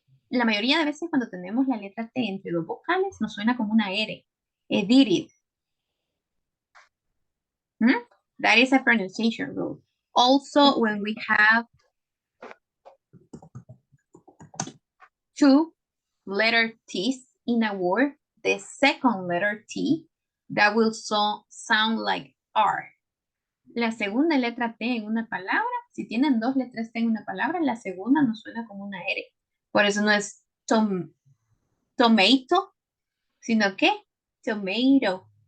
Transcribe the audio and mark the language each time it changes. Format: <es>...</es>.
<es>La mayoría de veces cuando tenemos la letra T entre dos vocales nos suena como una R.</es> <en>Edited. That is a pronunciation rule. Also, when we have two letter T's in a word, the second letter T, that will sound like R.</en> <es>La segunda letra T en una palabra, si tienen dos letras T en una palabra, la segunda nos suena como una R. Por eso no es tomato, sino que tomato.</es>